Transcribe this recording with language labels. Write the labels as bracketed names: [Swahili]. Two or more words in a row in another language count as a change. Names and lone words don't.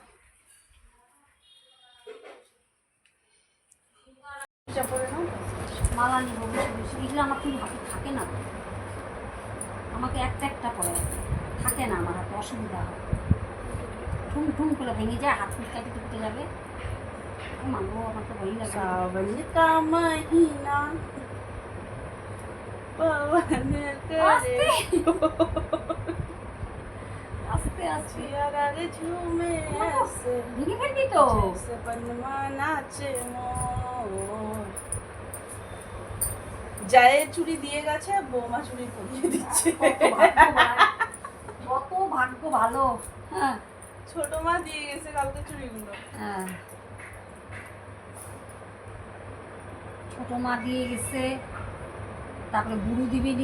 [Bangla] মালা নিব বসে বসে, এগুলো আমার ঠিক হাতে থাকে না তো। আমাকে একটা একটা করে থাকে না, আমার হাতে অসুবিধা হয়, ঠুম ঠুম করে ভেঙে যায়, হাত ফুটকাতে টুকতে যাবে। ও মাগো, আমার তো ভয়ই লাগে। [Hindi] सावन का महीना पवन करे [Bangla] আস্তে আস্তে [Hindi] प्यारा रे झूमे ऐसे [Bangla] ভেঙে ফেলবি তো। [Hindi] जैसे बनवा नाचे मोर। [Bangla] জায়ের চুড়ি দিয়ে গেছে, বৌমা চুড়ি পরিয়ে দিচ্ছে। কত ভাগ্য ভালো। হ্যাঁ ছোট মা দিয়ে গেছে কালকে চুড়িগুলো। হ্যাঁ, ছোট মা দিয়ে গেছে, তারপরে বুড়ো দিবেনি।